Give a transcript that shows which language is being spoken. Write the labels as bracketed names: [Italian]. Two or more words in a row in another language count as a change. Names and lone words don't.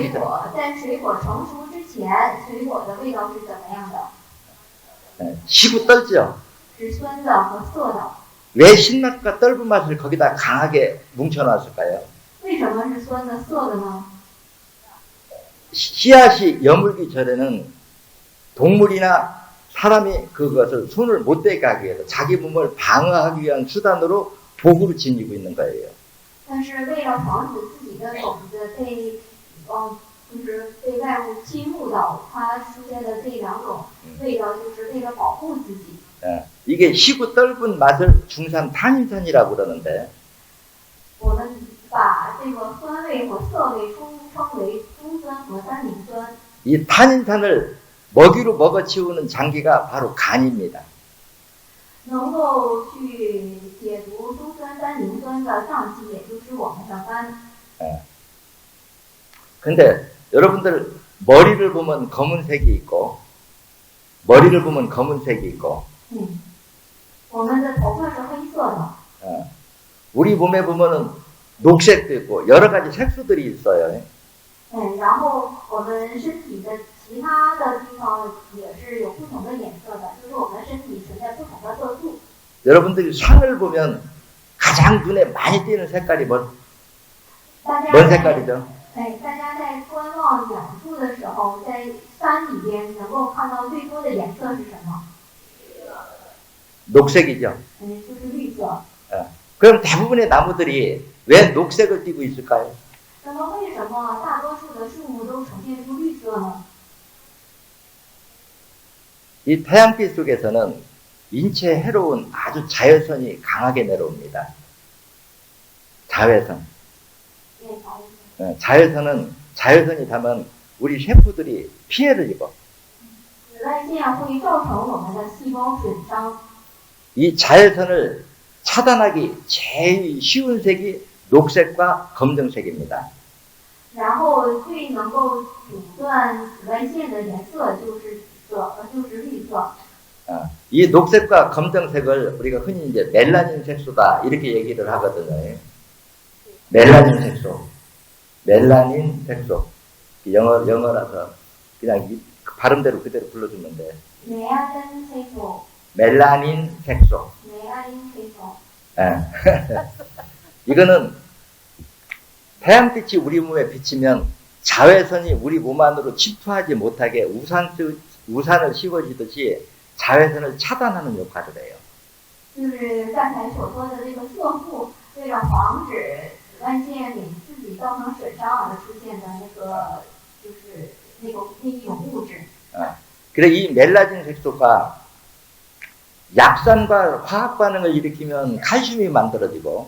[Chinese] 水 [Korean] 전에 [Chinese] 果在水果成熟之前，水果的味道是怎么样的？ [Korean] 시고 떨죠. [Chinese] 是酸的和涩的。 [Korean] 왜 신맛과 떫은 맛을 거기다 강하게 뭉쳐놨을까요? [Chinese] 为什么是酸的涩的呢？ [Korean] 씨앗이 여물기 전에는 동물이나 사람이 그것을 손을 못 대게 하기 위해서 자기 몸을 방어하기 위한 수단으로 도구를 지니고 있는 거예요. [Chinese] 但是为了防止自己的种子被就是被外物侵入到，它出现的这两种味道，就是为了保护自己。 [Korean] 이게 시고 떫은 맛을 중산 탄닌산이라고 그러는데 [Chinese] 我们把这个酸味和涩味称为中酸和单宁酸。 [Korean] 이 탄닌산을 먹이로 먹어치우는 장기가 바로 간입니다. [Chinese] 能够去解毒中酸单宁酸的脏器，也就是我们的肝。 [Korean] 근데 여러분들 머리를 보면 검은색이 있고 머리를 보면 검은색이 있고 [Chinese] 我们的头发是黑色的， [Korean] 우리 몸에 보면은 녹색도 있고 여러 가지 색소들이 있어요. [Chinese] 然后我们身体的其他的地方也是有不同的颜色的，就是我们身体存在不同的色素。 [Korean] 여러분들이 산을 보면 가장 눈에 많이 띄는 색깔이 뭔 [Chinese] 大家 [Korean] 색깔이죠? [Chinese] 大家在观望远处的时候，在山里边能够看到最多的颜色是什么？ [Korean] 녹색이죠. [Chinese] 就是绿色。 [Korean] 그럼 대부분의 나무들이 왜 녹색을 띠고 있을까요? [Chinese] 那么为什么大多数的树木都呈现出绿色呢？ [Korean] 이 태양빛 속에서는 인체에 해로운 아주 자외선이 강하게 내려옵니다. 자외선. 자외선이 닿으면 우리 세포들이 피해를 입어. [Chinese] 紫外线会造成我们的细胞损伤。 [Korean] 이 자외선을 차단하기 제일 쉬운 색이 녹색과 검정색입니다. [Chinese] 然后最能够阻断紫外线的颜色就是绿色。 [Korean] 이 녹색과 검정색을 우리가 흔히 이제 멜라닌 색소다 이렇게 얘기를 하거든요. 멜라닌 색소. 멜라닌 색소. 영어라서 그냥 발음대로 그대로 불러주면 돼. [Chinese] 美安根黑素， [Korean] 멜라닌 색소. [Chinese] 美安因黑素。 [Korean] 이거는 태양빛이 우리 몸에 비치면 자외선이 우리 몸 안으로 침투하지 못하게 우산을 씌워주듯이 자외선을 차단하는 역할을 해요. [Chinese] 就是刚才所说的这个色素，为了防止紫外线给自己造成损伤而出现的就是那一种物质。 [Korean] 그래 이 멜라닌 색소가 약산과 화학 반응을 일으키면 칼슘이 만들어지고